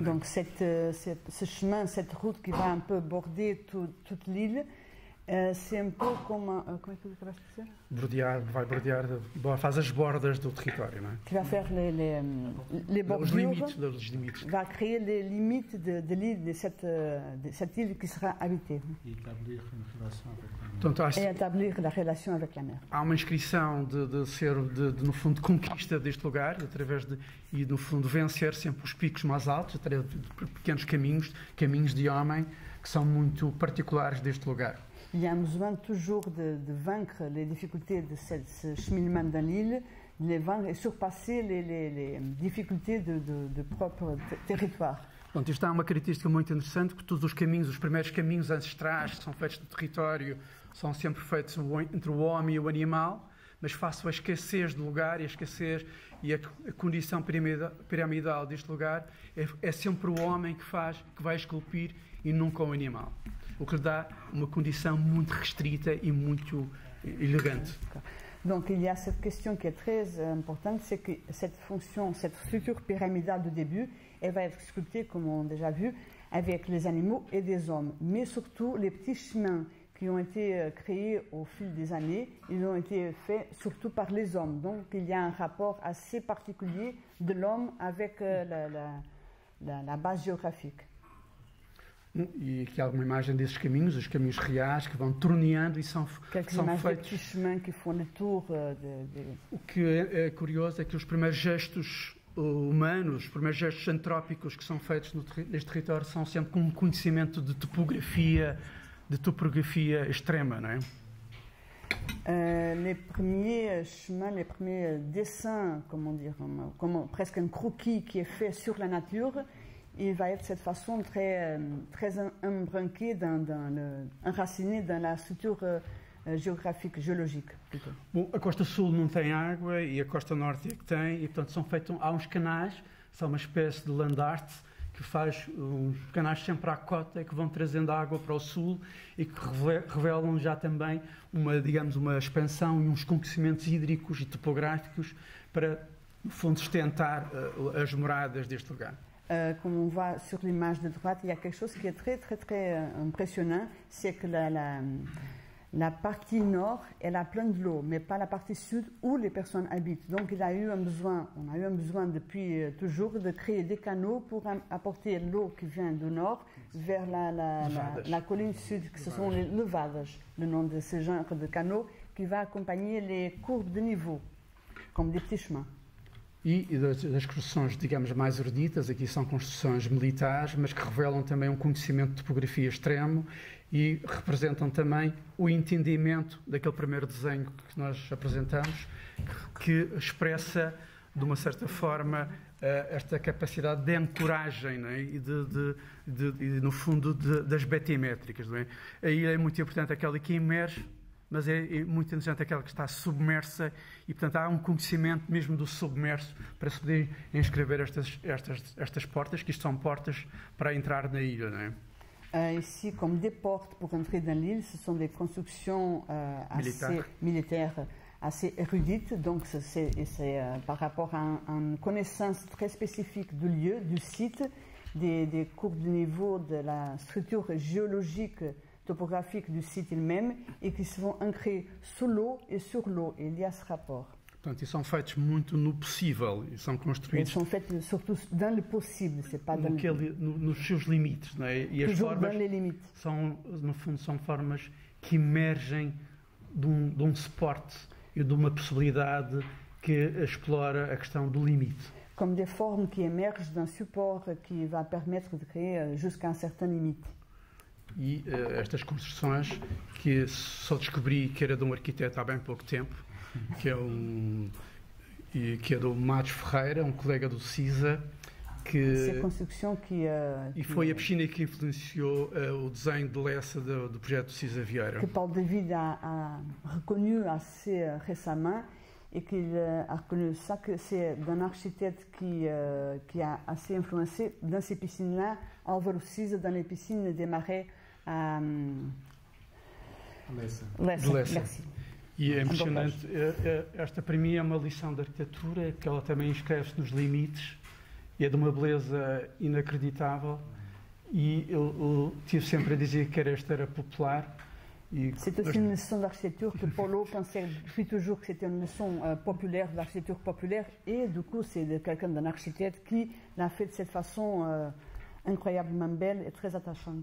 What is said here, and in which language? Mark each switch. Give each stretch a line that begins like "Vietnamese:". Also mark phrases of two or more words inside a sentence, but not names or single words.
French: Donc ce chemin, cette route qui va un peu border toute l'île, c'est un peu comme... Comment est-ce que tu vas
Portuguese: dizer? Vai bordear, faz as bordas do território, não é?
French: Qui va faire les bordures,
Portuguese: os limites.
French: Va créer les limites de l'île, de cette île qui sera habitée. Et établir la relation avec la mer.
Portuguese: Há uma inscrição no fundo, de conquista deste lugar, e no fundo vencer sempre os picos mais altos, através de pequenos caminhos de homem, que são muito particulares deste lugar.
French: Il y a un besoin toujours de vaincre les difficultés de ce cheminement dans l'île, de les vaincre et surpasser les difficultés de propre territoire.
Portuguese: Bom, isto é uma característica muito interessante, porque todos os primeiros caminhos ancestrais que são feitos no território são sempre feitos entre o homem e o animal, mas face à escassez do lugar e a condição piramidal deste lugar, é sempre o homem que vai esculpir e nunca o animal. O que lhe dá uma condição muito restrita e muito elegante.
French: Donc il y a cette question qui est très importante, c'est que cette fonction, cette structure pyramidale du début, elle va être sculptée, comme on a déjà vu, avec les animaux et des hommes. Mais surtout, les petits chemins qui ont été créés au fil des années, ils ont été faits surtout par les hommes. Donc il y a un rapport assez particulier de l'homme avec la base géographique.
Portuguese: E aqui há alguma imagem desses caminhos, os caminhos reais que vão torneando e são feitos. O que é curioso é que os primeiros gestos humanos, os primeiros gestos antrópicos que são feitos neste território são sempre com um conhecimento de topografia de topografia extrema, não é?
French: Les premiers chemins, les premiers dessins, comment dire, comme presque un croquis qui est fait sur la nature, il va être de cette façon très embranqué, enraciné dans la structure geográfica, géologique, plutôt.
Portuguese: Bom, a costa sul não tem água e a costa norte é que tem, e portanto há uns canais, são uma espécie de land art, que faz uns canais sempre à cota que vão trazendo água para o sul e que revelam já também uma expansão e uns conhecimentos hídricos e topográficos para, no fundo, sustentar as moradas deste lugar.
French: Comme on voit sur l'image de droite, il y a quelque chose qui est très impressionnant, c'est que la partie nord, elle a plein de l'eau, mais pas la partie sud où les personnes habitent. Donc on a eu un besoin depuis toujours de créer des canaux pour apporter l'eau qui vient du nord vers la colline sud, que ce sont les levadas, le nom de ce genre de canaux, qui va accompagner les courbes de niveau, comme des petits chemins.
Portuguese: E das construções, digamos, mais eruditas, aqui são construções militares, mas que revelam também um conhecimento de topografia extremo e representam também o entendimento daquele primeiro desenho que nós apresentamos, que expressa, de uma certa forma, esta capacidade de ancoragem, não é? E, no fundo, das betimétricas. Não é? Aí é muito importante aquela que emerge, mas é muito interessante aquela que está submersa e, portanto, há um conhecimento mesmo do submerso para se poder inscrever estas portas, que isto são portas para entrar na ilha, não é?
French: Ici, comme des portes pour entrer dans l'île, ce sont des constructions assez militaires, assez érudites, donc c'est par rapport à une connaissance très spécifique du lieu, du site, des courbes de niveau, de la structure géologique topographiques du site il-même et qui se vão ancrer sous l'eau et sur l'eau. Il y a ce rapport.
Portuguese: Portanto, e são feitos muito no possível e são construídos. Eles são feitos
French: surtout dans le possible, c'est pas dans
Portuguese: nos seus limites, não é? E as formas são, no fundo, são formas que emergem de um suporte e de uma possibilidade que explora a questão do limite.
French: Comme des formes qui émergent d'un support qui va permettre de créer jusqu'à un certain limite.
Portuguese: E estas construções que só descobri que era de um arquiteto há bem pouco tempo, que é do Matos Ferreira, um colega do CISA, e foi a piscina que influenciou o desenho de Lessa do projeto do CISA Vieira.
French: Que Paulo David a reconnu assez récemment et qu'il a reconnu ça que c'est d'un architecte qui a assez influencé dans ces piscines-là, Álvaro Siza, dans les piscines des marais à Lessa. Merci.
Portuguese: E é impressionante, esta para mim é uma lição de arquitetura, que ela também inscreve-se nos limites, e é de uma beleza inacreditável, e eu tive sempre a dizer que esta era popular.
French: C'est aussi une leçon d'architecture que Paulo pensait depuis toujours que c'était une leçon populaire, de l'architecture populaire, et du coup c'est quelqu'un d'un architecte qui l'a fait de cette façon incroyablement belle et très attachante.